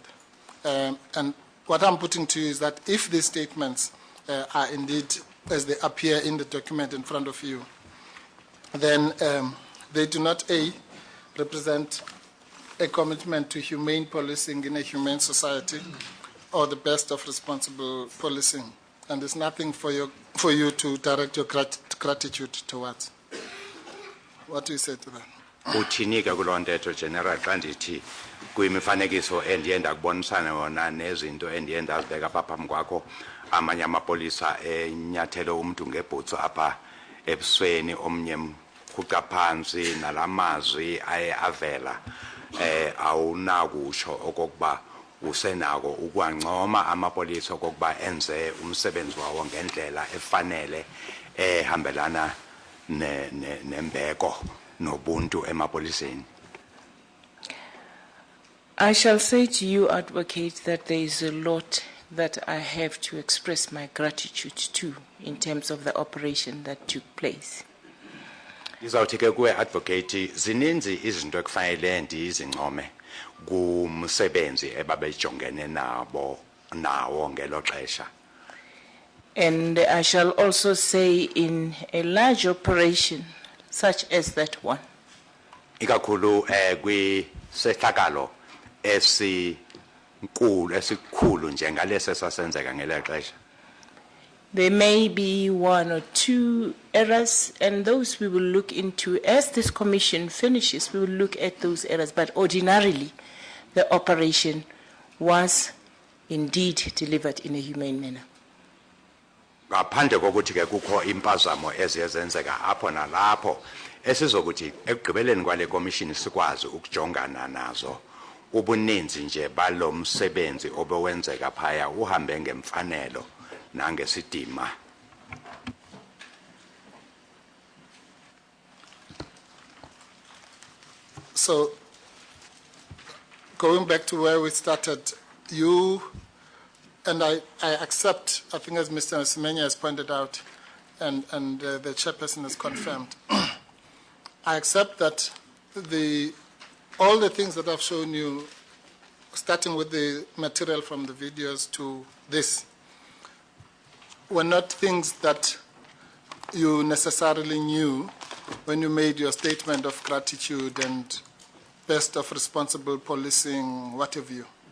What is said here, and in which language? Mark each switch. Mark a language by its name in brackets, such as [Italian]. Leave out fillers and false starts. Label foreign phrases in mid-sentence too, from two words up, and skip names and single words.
[English] And what I'm putting to you is that if these statements are indeed as they appear in the document in front of you, then they do not, A, represent a commitment to humane policing in a humane society or the best of responsible policing. And there's nothing for you to direct your gratitude towards. What do you say to that? [Xhosa] Uthinika kulontetho general xa ndithi kwimifanekiso endiyenda kubonisana yona nezinto endiyenda azibeka apha phambi kwakho amanye amapolisa enyathelo umuntu ngebhutsu apha ebusweni omnye mkhuqa phansi nalamazwi aye avela awunakusho okokuba usenako ukwancoma amapolisa okokuba enze umsebenzi wawo ngendlela efanele ehambelana nembeko nobuntu emapoliseni. [English] I shall say to you, Advocate, that there is a lot that I have to express my gratitude to in terms of the operation that took place. [Xhosa] Izawuthi ke kuwe Advocate zininzi izinto ekufanele ndizincome kumsebenzi ebabejongene nawo ngelo xesha. [English] And I shall also say in a large operation such as that one. [Xhosa] Ikakhulu kwisehlakalo esikhulu njengalesi esasenzeka ngelo xesha. [English] There may be one or two errors, and those we will look into. As this commission finishes, we will look at those errors. But ordinarily, the operation was indeed delivered in a humane manner. [Xhosa] Ngaphandle kokuthi ke kukho impazamo ezenzeka apho nalapho esizokuthi ekugqibeleni kwale commission sikwazi ukujongana nazo ubuninzi nje balomsebenzi obewenzeka phaya uhambe ngemfanelo nangesidima. [English] So, going back to where we started, you and I accept, I think as Mr. Semenya has pointed out, and the chairperson has confirmed, I accept that all the things that I've shown you, starting with the material from the videos to this, were not things that you necessarily knew when you made your statement of gratitude and best of responsible policing, what have you.